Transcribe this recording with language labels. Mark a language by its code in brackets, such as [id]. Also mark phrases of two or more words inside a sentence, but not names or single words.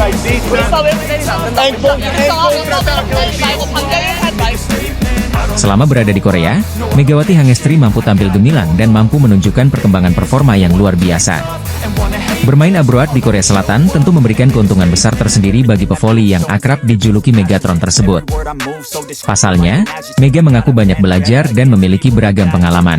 [ko] 우리 싸움 1분 때리면 안 된다. 싸움하면 때리지 말고 반격을 하지 말고. [id] Selama berada di Korea, Megawati Hangestri mampu tampil gemilang dan mampu menunjukkan perkembangan performa yang luar biasa. Bermain abroad di Korea Selatan tentu memberikan keuntungan besar tersendiri bagi pevoli yang akrab dijuluki Megatron tersebut. Pasalnya, Mega mengaku banyak belajar dan memiliki beragam pengalaman.